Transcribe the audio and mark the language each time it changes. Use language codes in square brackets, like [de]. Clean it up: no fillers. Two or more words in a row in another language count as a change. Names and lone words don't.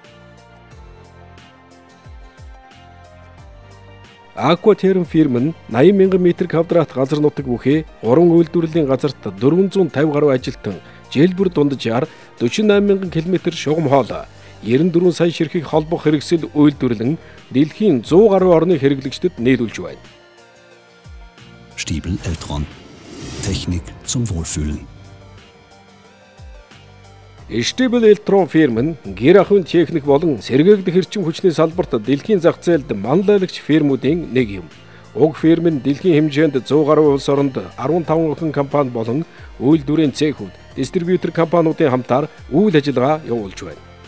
[mn] Aquaterm фирм нь 80,000 м2 газар нутаг бүхий 3 үйлдвэрлэлийн газарт 450 гаруй ажилтан, жил бүр дунджаар 48,000 км шугам хоолой, 94 сая ширхэг холбох хэрэгсэл үйлдвэрлэн дэлхийн 100 гаруй орны хэрэглэгчдэд нийлүүлж байна. Stable Electron. [de] Technik zum Wohlfühlen. [mn] Stable Electron фирм нь гэр ахуйн техник болон сэргээгдэх эрчим хүчний салбарт дэлхийн зах зээлд манлайлагч фирмүүдийн нэг юм. Уг фирм нь дэлхийн хэмжээнд 100 гаруй улс оронд 15 охин компани болон үйлдвэрийн цехүүд, дистрибьютор компаниудын хамтаар үйл ажиллагаа явуулж байна.